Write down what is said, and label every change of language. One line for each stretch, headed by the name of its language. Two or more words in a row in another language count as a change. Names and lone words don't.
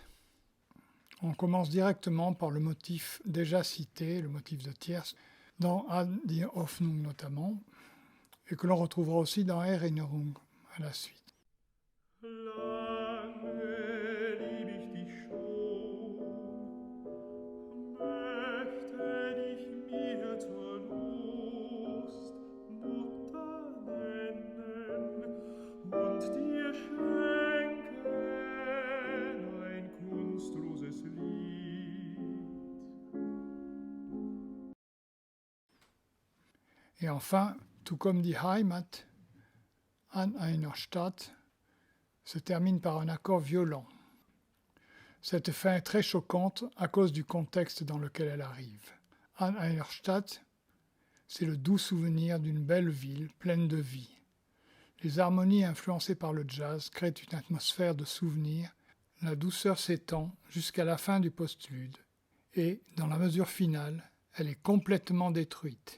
French: On commence directement par le motif déjà cité, le motif de tierce, dans An die Hoffnung notamment, et que l'on retrouvera aussi dans Erinnerung à la suite.
German: Lange lieb ich dich schon, möchte dich mir zur Lust, Mutter nennen und dir schenken ein kunstloses Lied.
French: Et enfin, tout comme die Heimat, An einer Stadt se termine par un accord violent. Cette fin est très choquante à cause du contexte dans lequel elle arrive. An einer Stadt, c'est le doux souvenir d'une belle ville pleine de vie. Les harmonies influencées par le jazz créent une atmosphère de souvenir. La douceur s'étend jusqu'à la fin du postlude. Et, dans la mesure finale, elle est complètement détruite.